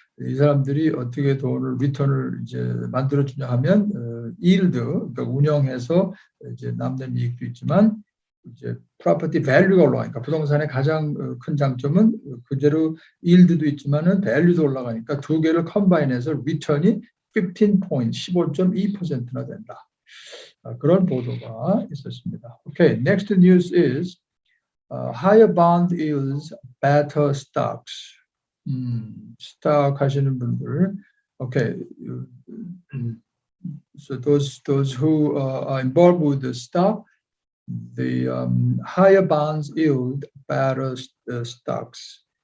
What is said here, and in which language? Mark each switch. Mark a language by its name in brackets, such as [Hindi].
[Korean] 이 사람들이 어떻게 리턴을 이제 만들어주냐 하면 yield, 그러니까 운영해서 이제 남는 이익도 있지만 이제 프로퍼티 밸류가 올라가니까 부동산의 가장 큰 장점은 그대로 yield도 있지만은 밸류도 올라가니까 두 개를 컴바인해서 리턴이 15.2%나 된다. 그런 보도가 있었습니다. [English] Okay, next news is higher bond yields, better stocks. [Korean] 스탁 하시는 분들, okay. [English] So those who are involved with the stock, the higher bonds yield better stocks.